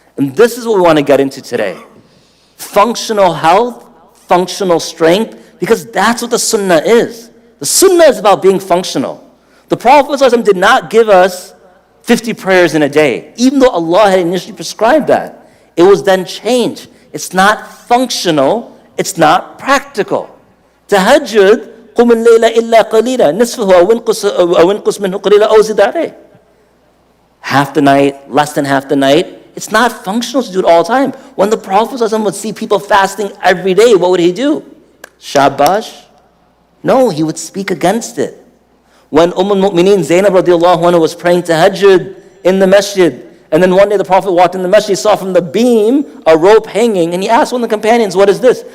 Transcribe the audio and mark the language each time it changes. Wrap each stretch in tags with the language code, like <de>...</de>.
<en>And this is what we want to get into today. Functional health, functional strength, because that's what the Sunnah is. The Sunnah is about being functional. The Prophet ﷺ did not give us 50 prayers in a day, even though Allah had initially prescribed that. It was then changed. It's not functional, it's not practical.</en> <ar>Tahajjud, قُمِ اللَّيْلَ إِلَّا قَلِيلًا نِصْفَهُ أَوْ انْقُصْ مِنْهُ قَلِيلًا أَوْ زِدْ عَلَيْهِ.</ar> <en>Half the night, less than half the night. It's not functional to do it all the time. When the Prophet ﷺ would see people fasting every day, what would he do? Shabash? No, he would speak against it. When al-Mu'mineen Zainab radiallahu anha was praying tahajjud in the masjid, and then one day the Prophet walked in the masjid, he saw from the beam a rope hanging, and he asked one of the companions, what is this?</en>